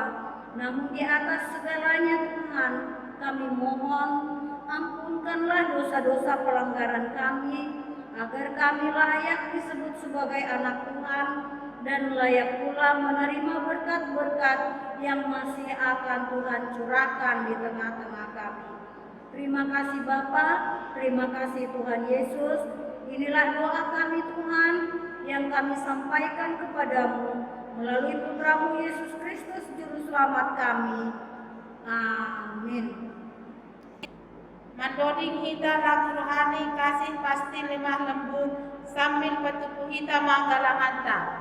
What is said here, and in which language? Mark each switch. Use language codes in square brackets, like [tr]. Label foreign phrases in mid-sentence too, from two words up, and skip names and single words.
[id] Namun di atas segalanya Tuhan, kami mohon ampunkanlah dosa-dosa pelanggaran kami, agar kami layak disebut sebagai anak Tuhan dan layak pula menerima berkat-berkat yang masih akan Tuhan curahkan di tengah-tengah kami. Terima kasih Bapa, terima kasih Tuhan Yesus. Inilah doa kami Tuhan yang kami sampaikan kepadamu melalui Putra-Mu Yesus Kristus Juru Selamat kami. Amin. [bts] Mandoding hita [id] lagu rohani kasih pasti lemah lembut [bts] sambil petuku hita manggalang hanta.